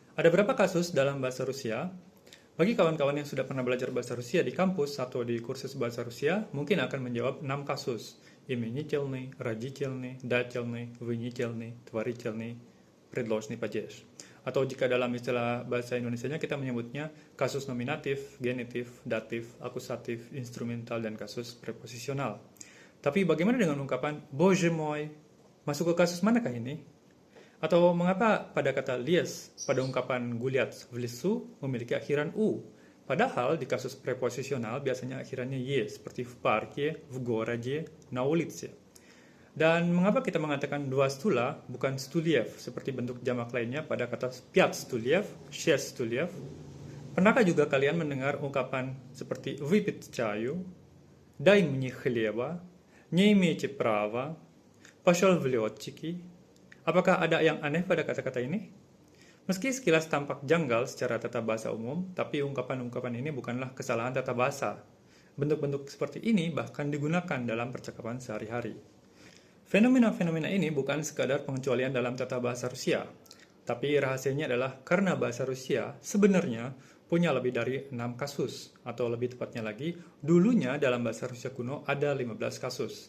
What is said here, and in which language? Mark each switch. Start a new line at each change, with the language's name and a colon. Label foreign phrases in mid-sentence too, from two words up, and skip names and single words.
Indonesian: Ada berapa kasus dalam bahasa Rusia? Bagi kawan-kawan yang sudah pernah belajar bahasa Rusia di kampus atau di kursus bahasa Rusia, mungkin akan menjawab 6 kasus.
Russian: Именительный, родительный, дательный, винительный, творительный, предложный падеж.
Indonesian: Atau jika dalam istilah bahasa Indonesianya kita menyebutnya kasus nominatif, genitif, datif, akusatif, instrumental, dan kasus preposisional. Tapi bagaimana dengan ungkapan
Russian: Боже мой?
Indonesian: Masuk ke kasus manakah ini? Atau mengapa pada kata lies pada ungkapan
Russian: гулять в лесу
Indonesian: memiliki akhiran u? Padahal di kasus preposisional biasanya akhirannya y seperti
Russian: в парке, в городе, на улице.
Indonesian: Dan mengapa kita mengatakan dua stula bukan stuliev seperti bentuk jamak lainnya pada kata
Russian: пять стульев, шесть стульев?
Indonesian: Pernahkah juga kalian mendengar ungkapan seperti
Russian: выпить чаю, дай мне хлеба, не имеете права, пошел в летчики?
Indonesian: Apakah ada yang aneh pada kata-kata ini? Meski sekilas tampak janggal secara tata bahasa umum, tapi ungkapan-ungkapan ini bukanlah kesalahan tata bahasa. Bentuk-bentuk seperti ini bahkan digunakan dalam percakapan sehari-hari. Fenomena-fenomena ini bukan sekadar pengecualian dalam tata bahasa Rusia, tapi rahasianya adalah karena bahasa Rusia sebenarnya punya lebih dari 6 kasus, atau lebih tepatnya lagi, dulunya dalam bahasa Rusia kuno ada 15 kasus.